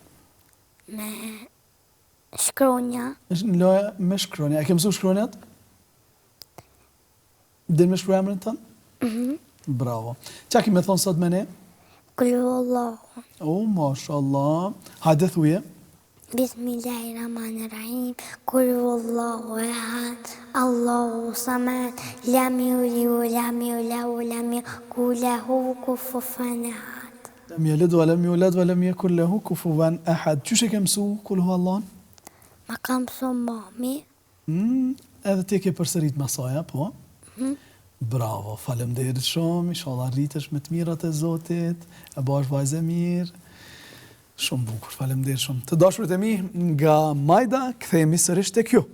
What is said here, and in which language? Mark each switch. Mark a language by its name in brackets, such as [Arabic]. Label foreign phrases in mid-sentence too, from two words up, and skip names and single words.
[Albanian] Me shkronja. Loja me shkronja. A ke mësuar shkronjat? Dhe me shkruaj emrin tënë? Bravo. Qa kime thonë sot me ne? [Arabic] قل هو الله. [Albanian] mashallah. Hajde thuje. [Arabic] بسم الله الرحمن الرحيم. قل هو الله أحد الله الصمد. لم يلد ولم يولد ولم يكن له كفوا أحد. لم يلد ولم يولد ولم يكن له كفوا أحد. [Albanian] Çu e ke mësu [Arabic] قل هو الله? [Albanian] Ma kam mësu mami. Edhe ti ke përsërit masaja, po? Bravo, faleminderit shumë, inshallah rritesh me të mirat e Zotit, e bash vajzë mirë. Shumë bukur, faleminderit shumë. Të dashurit e mi, nga Majda, kthehemi sërish tek ju.